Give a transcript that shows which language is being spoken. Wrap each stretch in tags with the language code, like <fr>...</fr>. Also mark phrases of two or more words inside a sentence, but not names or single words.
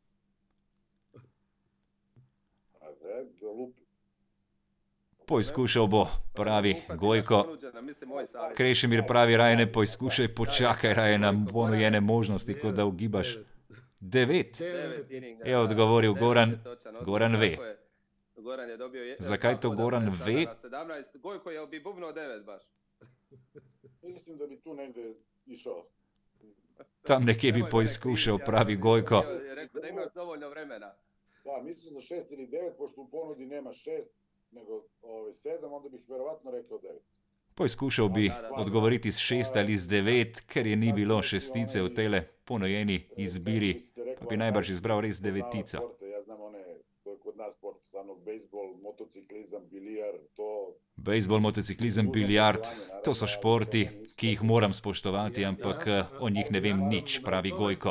<sl>Poizkušal bo, pravi Gojko. Krešimir pravi, raje ne poizkušaj, počakaj, raje nam ponujene možnosti, kot da ugibaš. 9. Je odgovoril Goran. Goran ve. Zakaj to Goran ve?</sl> <hr>Gojko, jel bi bubnuo 9 baš? Mislim da bi tu negdje išao.</hr> <sl>Tam nekje bi poizkušal, pravi Gojko.</sl> <hr>Je rekao da imaš dovoljno vremena. Da, mislim za 6 ili 9, pošto u ponudi nema 6, nego 7, onda bih verovatno rekao 9.</hr> <sl>Poizkušal bi odgovoriti s 6 ali z 9, ker je ni bilo šestice v tele ponujeni izbiri, pa bi najbrž izbral res devetico.</sl> <hr>Ja znam one, to je kod nas sport, samo bejsbol, motociklizam, bilijar, to...</hr> <sl>Bejzbol, motociklizem, biljard, to so športi, ki jih moram spoštovati, ampak o njih ne vem nič, pravi Gojko.</sl>